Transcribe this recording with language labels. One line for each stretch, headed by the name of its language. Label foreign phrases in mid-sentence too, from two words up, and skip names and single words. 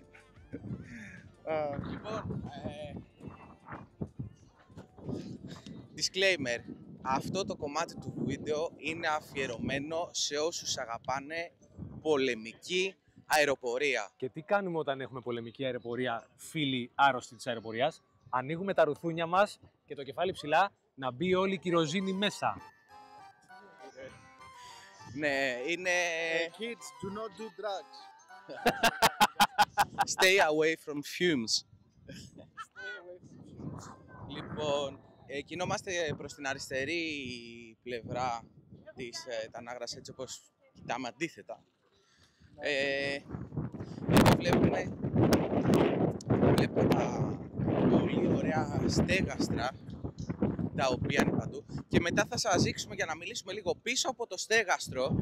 Greek: Λοιπόν, disclaimer, αυτό το κομμάτι του βίντεο είναι αφιερωμένο σε όσους αγαπάνε πολεμική αεροπορία. Και τι κάνουμε όταν έχουμε πολεμική αεροπορία, φίλοι άρρωστοι της αεροπορίας? Ανοίγουμε τα ρουθούνια μας και το κεφάλι ψηλά να μπει όλη η κυροζίνη μέσα. Ναι, είναι
English: Kids, do not do drugs. stay away from fumes.
Greek: Λοιπόν, κινόμαστε προς την αριστερή πλευρά της Τανάγρας, έτσι όπως κοιτάμε αντίθετα. Εδώ βλέπουμε τα πολύ ωραία στέγαστρα τα οποία είναι παντού και μετά θα σας δείξουμε για να μιλήσουμε λίγο πίσω από το στέγαστρο.